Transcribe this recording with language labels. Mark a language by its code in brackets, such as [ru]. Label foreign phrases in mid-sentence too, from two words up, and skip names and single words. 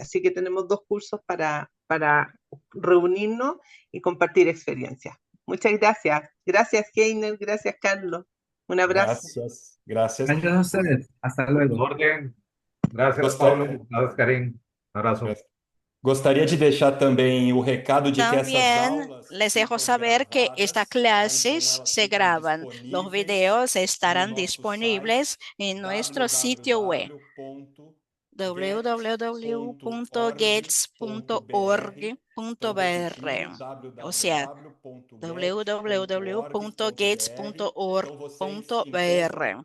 [es] Así que tenemos 2 cursos para reunirnos y compartir experiencias. Muchas gracias. Gracias, Heiner. Gracias, Carlos. Un abrazo. Gracias, gracias. Gracias a ustedes. Hasta luego. Orden. Gracias, [pt] Gostaria- [es] Pablo. Gracias, Karim. Abrazo. [pt] Gostaria de deixar também o recado de que essas [es] También [pt] aulas [es] les dejo [pt] ficam [es] saber que estas [pt] gravadas, então [es] clases [pt] elas [es] se [pt] ficam [es] graban. Los [pt] disponíveis [es] videos [pt] no [es] estarán [pt] nosso [es] disponibles [pt] site [es] en nuestro sitio web www.gates.org.br. O sea, www.gates.org.br.